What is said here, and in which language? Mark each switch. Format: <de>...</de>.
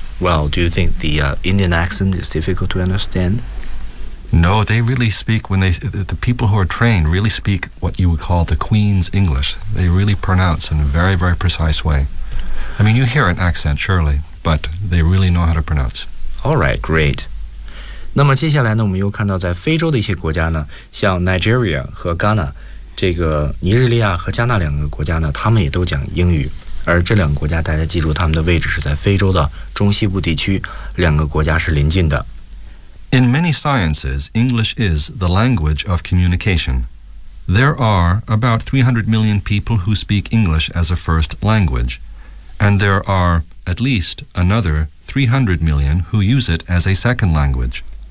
<en>Well, do you think the Indian accent is difficult to understand? No, they really speak, the people who are trained really speak what you would call the Queen's English. They really pronounce in a very, very precise way. I mean, you hear an accent, surely, but they really know how to pronounce. All right, great.</en> <zh>那么接下来呢，我们又看到在非洲的一些国家呢，像 Nigeria 和 Ghana, 这个尼日利亚和加纳两个国家呢，他们也都讲英语，而这两个国家大家记住，他们的位置是在非洲的中西部地区，两个国家是邻近的。In</zh> <en>many sciences, English is the language of communication. There are about 300 million people who speak English as a first language, and there are at least another 300 million who use it as a second language.</en>